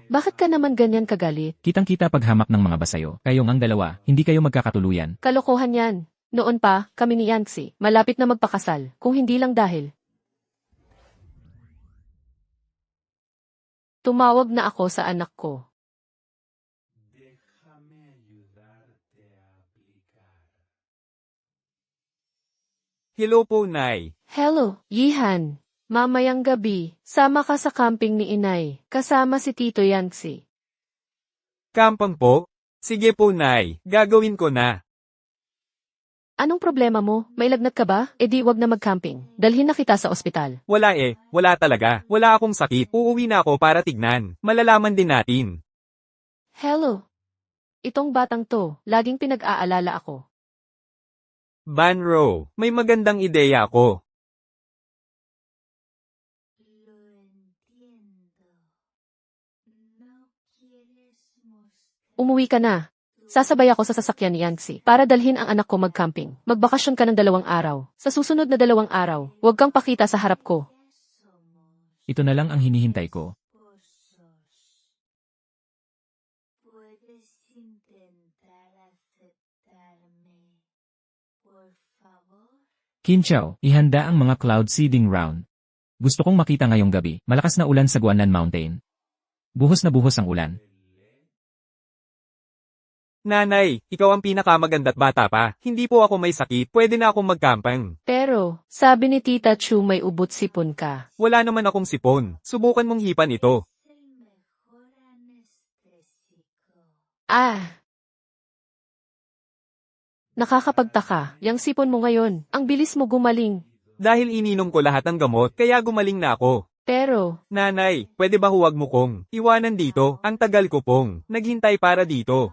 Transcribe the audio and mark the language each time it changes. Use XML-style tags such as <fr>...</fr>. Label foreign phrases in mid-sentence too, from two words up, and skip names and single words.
<tl>Bakit ka naman ganyan kagalit? Kitang-kita paghamak ng mga basayo. Kayong ang dalawa, hindi kayo magkakatuluyan. Kalokohan yan. Noon pa, kami ni Yancy, malapit na magpakasal, kung hindi lang dahil. Tumawag na ako sa anak ko.</tl> <es>Déjame ayudarte a aplicar.</es> <tl>Hello po, Nay. Hello, Yihan. Mamayang gabi, sama ka sa camping ni Inay, kasama si Tito Yancy. Kampang po? Sige po, Nay. Gagawin ko na. Anong problema mo? May lagnat ka ba? E di wag na mag-camping. Dalhin na kita sa ospital. Wala wala talaga. Wala akong sakit. Uuwi na ako para tignan. Malalaman din natin. Hello. Itong batang to, laging pinag-aalala ako. Banro, may magandang ideya ako.</tl> <es>Lo entiendo. No quieres mostrar.</es> <tl>Umuwi ka na. Sasabay ako sa sasakyan ni Yancy para dalhin ang anak ko mag-camping. Magbakasyon ka ng 2 araw. Sa susunod na 2 araw, huwag kang pakita sa harap ko. Ito na lang ang hinihintay ko.</tl> <es>Puedes intentar aceptarme. Por favor.</es> <tl>Kinchaw, ihanda ang mga</tl> <en>cloud seeding round.</en> <tl>Gusto kong makita ngayong gabi, malakas na ulan sa Guanlan Mountain. Buhos na buhos ang ulan. Nanay, ikaw ang pinakamaganda't bata pa. Hindi po ako may sakit. Pwede na akong magkampang. Pero, sabi ni Tita Chu may ubot sipon ka. Wala naman akong sipon. Subukan mong hipan ito.</tl> <es>El mejor anestésico.</es> <tl>Nakakapagtaka, yang sipon mo ngayon, ang bilis mo gumaling. Dahil ininom ko lahat ng gamot, kaya gumaling na ako. Pero, Nanay, pwede ba huwag mo kong iwanan dito? Ang tagal ko pong naghintay para dito.</tl>